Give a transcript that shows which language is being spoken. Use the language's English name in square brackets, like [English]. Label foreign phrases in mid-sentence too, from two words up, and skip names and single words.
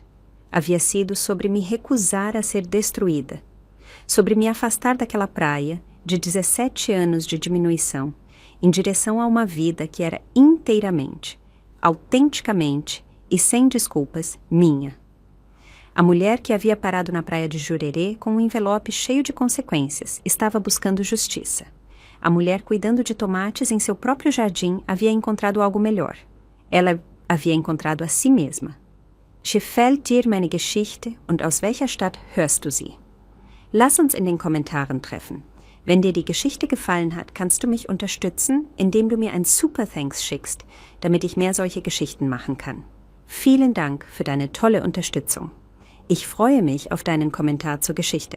[Portuguese] Havia sido sobre me recusar a ser destruída, sobre me afastar daquela praia, de 17 anos de diminuição, em direção a uma vida que era inteiramente, autenticamente e sem desculpas, minha. A mulher que havia parado na praia de Jurerê com um envelope cheio de consequências estava buscando justiça. A mulher cuidando de tomates em seu próprio jardim havia encontrado algo melhor. Ela havia encontrado a si mesma. [German] Gefällt dir meine Geschichte und aus welcher Stadt hörst du sie? Lass uns in den Kommentaren treffen. Wenn dir die Geschichte gefallen hat, kannst du mich unterstützen, indem du mir ein Super Thanks schickst, damit ich mehr solche Geschichten machen kann. Vielen Dank für deine tolle Unterstützung. Ich freue mich auf deinen Kommentar zur Geschichte.